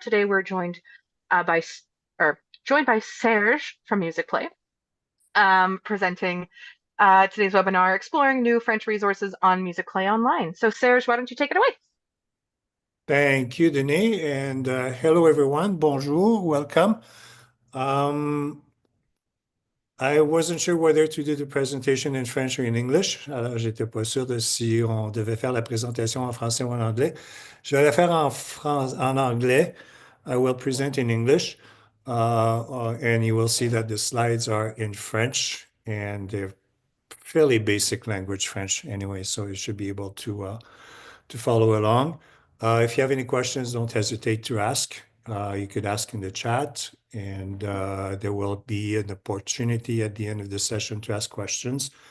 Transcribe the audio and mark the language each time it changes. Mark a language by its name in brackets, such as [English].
[English] Today we're joined by joined by Serge from Musicplay, presenting today's webinar, exploring new French resources on Musicplay Online. So, Serge, why don't you take it away? Thank you, Denis, and hello everyone. Bonjour, welcome. I wasn't sure whether to do the presentation in French or in English. [French] Alors, j'étais pas sûr de si on devait faire la présentation en français ou en anglais. Je vais la faire en anglais. [English] I will present in English, and you will see that the slides are in French, and they're fairly basic language French anyway, so you should be able to follow along. If you have any questions, don't hesitate to ask. You could ask in the chat, and there will be an opportunity at the end of the session to ask questions.